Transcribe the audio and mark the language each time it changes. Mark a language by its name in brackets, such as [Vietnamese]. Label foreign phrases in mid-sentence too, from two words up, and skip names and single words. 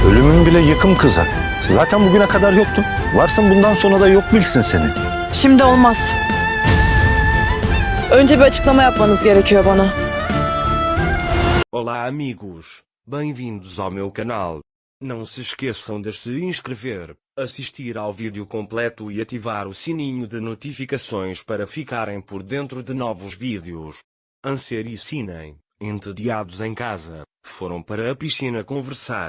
[Turkish] Ölümün bile yıkım kıza. Zaten bugüne kadar yoktun. Varsın bundan sonra da yok bilsin seni. Şimdi olmaz. Önce bir açıklama yapmanız gerekiyor bana. [Portuguese] Olá amigos, bem-vindos ao meu canal. Não se esqueçam de se inscrever, assistir ao vídeo completo e ativar o sininho de notificações para ficarem por dentro de novos vídeos. Anser e Sinem, entediados em casa, foram para a piscina conversar.